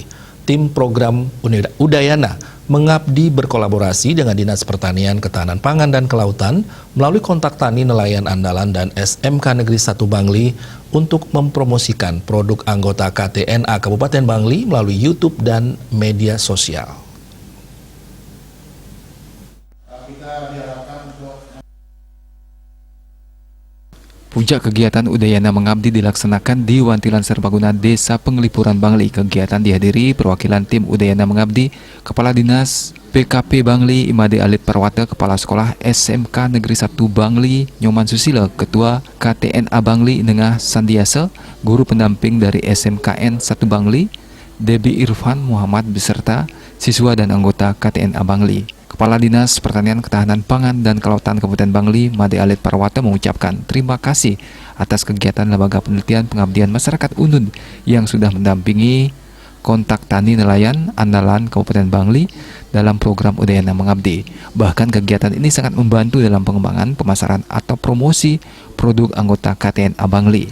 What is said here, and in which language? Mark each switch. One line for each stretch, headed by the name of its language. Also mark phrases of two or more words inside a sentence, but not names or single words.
Indonesian: Tim program Udayana mengabdi berkolaborasi dengan Dinas Pertanian, Ketahanan Pangan, dan Kelautan melalui kontak tani nelayan andalan dan SMK Negeri 1 Bangli untuk mempromosikan produk anggota KTNA Kabupaten Bangli melalui YouTube dan media sosial. Puncak kegiatan Udayana Mengabdi dilaksanakan di Wantilan Serbaguna, Desa Penglipuran, Bangli. Kegiatan dihadiri perwakilan tim Udayana Mengabdi, Kepala Dinas PKP Bangli, Imade Alit Parwata, Kepala Sekolah SMK Negeri 1 Bangli, Nyoman Susilo, Ketua KTNA Bangli, Nengah Sandiasa, Guru Pendamping dari SMKN 1 Bangli, Debi Irfan Muhammad, beserta siswa dan anggota KTNA Bangli. Kepala Dinas Pertanian, Ketahanan Pangan, dan Kelautan Kabupaten Bangli, Made Alit Parwata, mengucapkan terima kasih atas kegiatan Lembaga Penelitian Pengabdian Masyarakat UNUD yang sudah mendampingi kontak tani nelayan andalan Kabupaten Bangli dalam program Udayana Mengabdi. Bahkan kegiatan ini sangat membantu dalam pengembangan, pemasaran, atau promosi produk anggota KTNA Bangli.